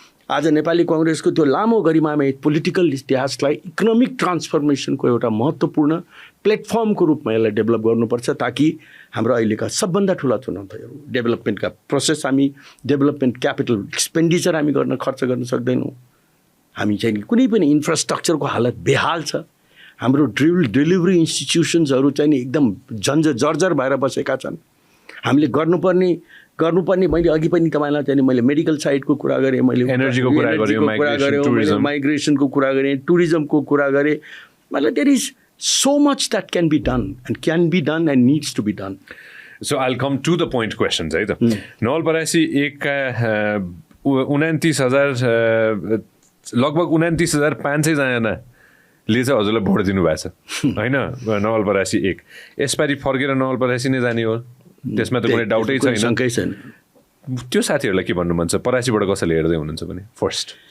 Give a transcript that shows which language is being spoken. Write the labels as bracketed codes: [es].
[ne] आज नेपाली काङ्ग्रेसको त्यो लामो गरिमामा पोलिटिकल इतिहासलाई इकोनोमिक ट्रान्सफर्मेसनको एउटा महत्त्वपूर्ण प्लेटफर्मको रूपमा यसलाई डेभलप गर्नुपर्छ ताकि हाम्रो अहिलेका सबभन्दा ठुला चुनौतीहरू डेभलपमेन्टका प्रोसेस हामी डेभलपमेन्ट क्यापिटल एक्सपेन्डिचर हामी खर्च गर्न सक्दैनौँ हामी चाहिँ कुनै पनि इन्फ्रास्ट्रक्चरको हालत बेहाल छ हाम्रो डेलिभरी इन्स्टिट्युसन्सहरू चाहिँ नि एकदम जर्जर भएर बसेका छन् हामीले गर्नुपर्ने मैले अघि पनि तपाईँलाई चाहिँ मैले मेडिकल साइडको कुरा गरेँ मैले एनर्जीको कुरा गरेँ माइग्रेसनको कुरा गरेँ टुरिज्मको कुरा गरेँ मतलब [en] There is so much that can be done and needs to be done. So I'll come to the point questions [ne] है त नवलपरासी एकका 29,000 लगभग 29,500 जनाले चाहिँ हजुरलाई भोट दिनुभएको छ होइन नवलपरासी 1 यसपालि फर्केर नवलपरासी नै जाने हो त्यसमा त कुनै डाउटै छैन त्यो साथीहरूलाई के भन्नु मन छ परासीबाट कसैले हेर्दै हुनुहुन्छ भने फर्स्ट